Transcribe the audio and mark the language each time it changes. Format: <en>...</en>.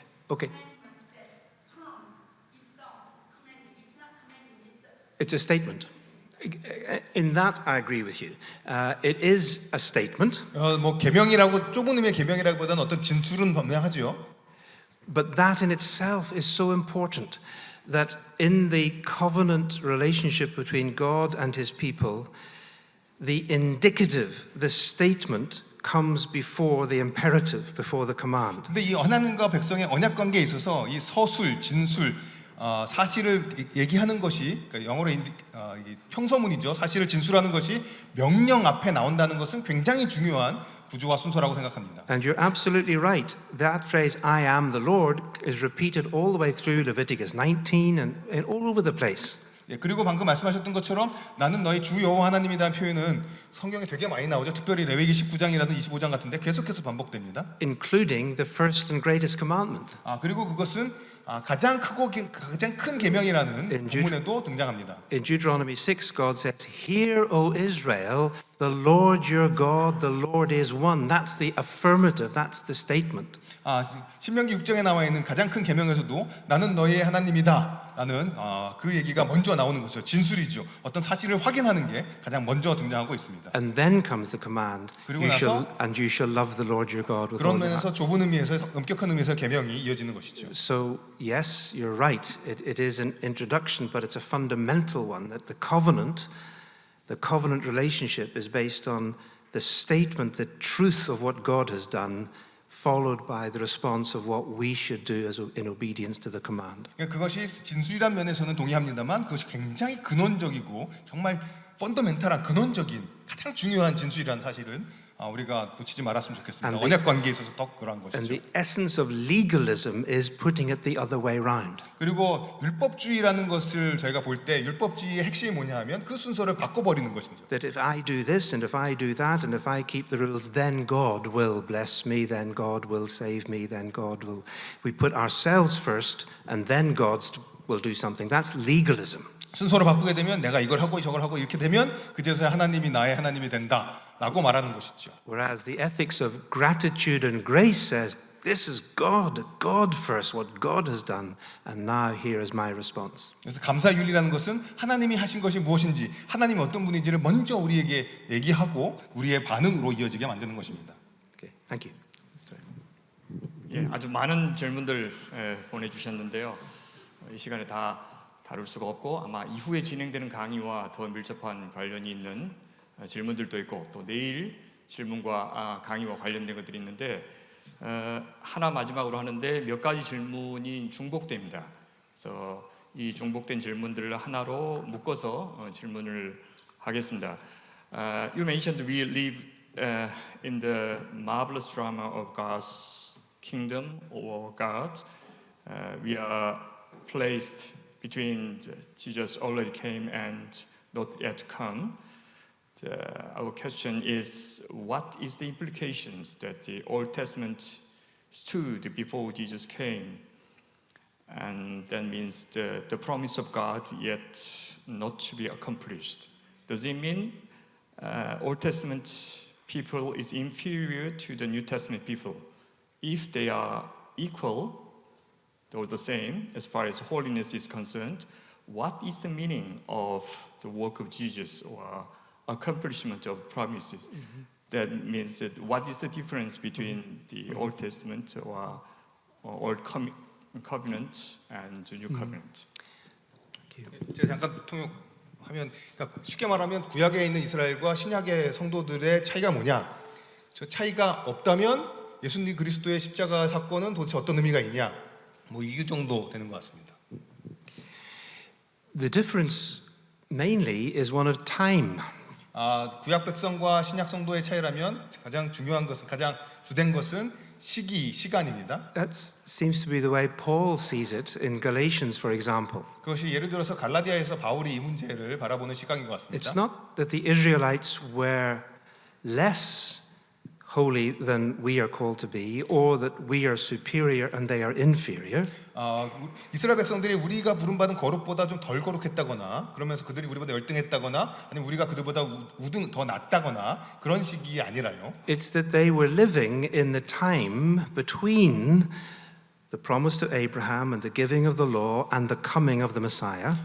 <en>Okay. It's a statement. In that, I agree with you. It is a statement.</en> <ko>뭐 계명이라고 좁은 의미의 계명이라기보다는 어떤 진술은 분명하죠.</ko> <en>But that in itself is so important that in the covenant relationship between God and his people, the indicative, the statement comes before the imperative, before the command.</en> <ko>근데 이 하나님과 백성의 언약 관계에 있어서 이 서술, 진술, 사실을 얘기하는 것이, 그러니까 영어로 형서문이죠. 사실을 진술하는 것이 명령 앞에 나온다는 것은 굉장히 중요한 구조와 순서라고 생각합니다.</ko> <en>And you're absolutely right. That phrase, I am the Lord, is repeated all the way through Leviticus 19 and all over the place.</en> <ko>그리고 방금 말씀하셨던 것처럼 나는 너희 주 여호와 하나님이라는 표현은 성경에 되게 많이 나오죠. 특별히 레위기 19장이라든 25장 같은데 계속해서 반복됩니다.</ko> <en>Including the first and greatest commandment.</en> <ko>그리고 그것은 가장 크고 가장 큰 계명이라는</ko> <en>In</en> <ko>본문에도 등장합니다.</ko> <en>In Deuteronomy 6, God says, "Hear, O Israel, the Lord your God, the Lord is one." That's the affirmative, that's the statement.</en> <ko>신명기 6장에 나와 있는 가장 큰 계명에서도 나는 너희의 하나님이다라는 그 얘기가 먼저 나오는 것이죠. 진술이죠. 어떤 사실을 확인하는 게 가장 먼저 등장하고 있습니다.</ko> <en>And then comes the command,</en> <ko>그리고</ko> <en>you shall love the Lord your God with</en> <ko>그런</ko> <en>all your</en> <ko>면에서</ko> <en>heart.</en> <ko>좁은 의미에서 엄격한 의미에서 계명이 이어지는 것이죠.</ko> <en>So, yes, you're right. It is an introduction, but it's a fundamental one, that the covenant relationship is based on the statement, the truth of what God has done, followed by the response of what we should do in obedience to the command.</en> <ko>그것이 진술이란 면에서는 동의합니다만 그것이 굉장히 근원적이고 정말 펀더멘탈한 근원적인 가장 중요한 진술이라는 사실은 우리가 놓치지 말았으면 좋겠습니다. 언약 관계에 있어서 더 그러한</ko> <en>And the essence of legalism is putting it the other way round.</en> <ko>그리고 율법주의라는 것을 저희가 볼 때 율법주의의 핵심이 뭐냐 하면 그 순서를 바꿔버리는 것이죠.</ko> <en>That if I do this and if I do that and if I keep the rules, then God will bless me, then God will save me, then God will... We put ourselves first and then God will do something. That's legalism.</en> <ko>순서를 바꾸게 되면 내가 이걸 하고 저걸 하고 이렇게 되면 그제서야 하나님이 나의 하나님이 된다라고 말하는 것이죠.</ko> <en>Whereas the ethics of gratitude and grace says, this is God first, what God has done, and now here is my response.</en> <ko>그래서 감사윤리라는 것은 하나님이 하신 것이 무엇인지, 하나님이 어떤 분인지를 먼저 우리에게 얘기하고 우리의 반응으로 이어지게 만드는 것입니다.</ko> <en>Okay, thank you.</en> <ko>예, 아주 많은 질문들 보내주셨는데요. 이 시간에 다 다룰 수가 없고 아마 이후에 진행되는 강의와 더 밀접한 관련이 있는 질문들도 있고 또 내일 질문과 강의와 관련된 것들이 있는데 하나 마지막으로 하는데 몇 가지 질문이 중복됩니다. 그래서 이 중복된 질문들을 하나로 묶어서 질문을 하겠습니다.</ko> <en>You mentioned we live in the marvelous drama of God's kingdom or God. We are placed between Jesus already came and not yet come. Our question is, what is the implications that the Old Testament stood before Jesus came? And that means the promise of God yet not to be accomplished. Does it mean Old Testament people is inferior to the New Testament people? If they are equal, or the same as far as holiness is concerned, what is the meaning of the work of Jesus or accomplishment of promises? That means that what is the difference between the Old Testament or Old Covenant and the New Covenant?</en> <ko>제가 잠깐 통역하면 그러니까 쉽게 말하면 구약에 있는 이스라엘과 신약의 성도들의 차이가 뭐냐? 저 차이가 없다면 예수님 그리스도의 십자가 사건은 도대체 어떤 의미가 있냐? 이 정도 되는 것 같습니다.</ko> <en>The difference mainly is one of time.</en> <ko>구약 백성과 신약 성도의 차이라면 가장 중요한 것은 가장 주된 것은 시간입니다.</ko> <en>That seems to be the way Paul sees it in Galatians, for example.</en> <ko>그것이 예를 들어서 갈라디아에서 바울이 이 문제를 바라보는 시각인 것 같습니다.</ko> <en>It's not that the Israelites were less holy than we are called to be, or that we are superior and they are inferior.</en> <ko>이스라엘 백성들이 우리가 부름받은 거룩보다 좀 덜 거룩했다거나 그러면서 그들이 우리보다 열등했다거나 아니면 우리가 그들보다 우등 더 낫다거나 그런 식이 아니라요.</ko> <en>It's that they were living in the time between the promise to Abraham and the giving of the law and the coming of the Messiah.</en>